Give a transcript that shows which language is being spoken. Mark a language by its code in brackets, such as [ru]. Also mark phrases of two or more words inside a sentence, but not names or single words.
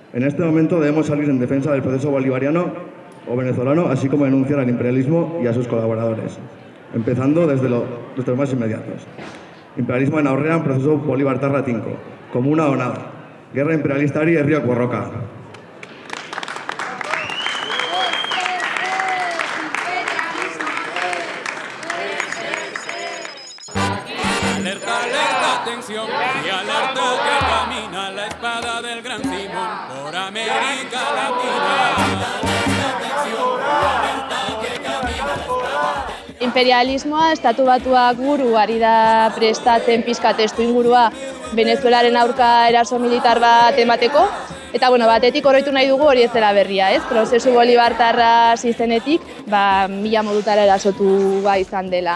[es] En este momento debemos salir en defensa del proceso bolivariano o venezolano, así como denunciar al imperialismo y a sus colaboradores, empezando desde los más inmediatos. [eu] Imperialismoen aurrean prozesu bolibartarra tinko, [es] komuna o nada. [eu] Guerra imperialistari herriak borroka. [es] Alerta, alerta, atención, y alerta que camina la espada del gran Simón por América Latina. [eu] Imperialismoa, estatu batuak buru ari da prestatzen pixka testu ingurua Venezuelaren aurka eraso militar bat emateko. Eta batetik oroitu nahi dugu hori ez dela berria, ez? Prozesu bolibartarra izenetik, mila modutara erasotu izan dela.